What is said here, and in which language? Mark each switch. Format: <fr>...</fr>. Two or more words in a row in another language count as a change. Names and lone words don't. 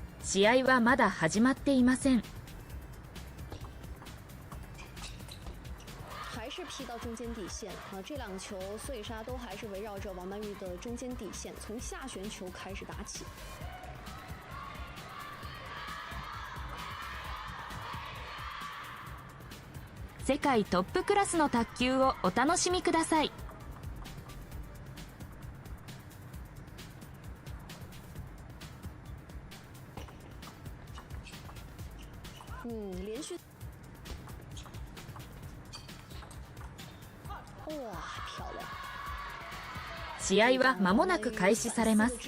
<ja>試合はまだ始まっていません。</ja> <zh>还是劈到中间底线啊！这两球碎沙都还是围绕着王曼玉的中间底线，从下旋球开始打起。</zh> <ja>世界トップクラスの卓球をお楽しみください。</ja> <zh>连续。哇，漂亮！</zh> <ja>試合は間もなく開始されます。</ja>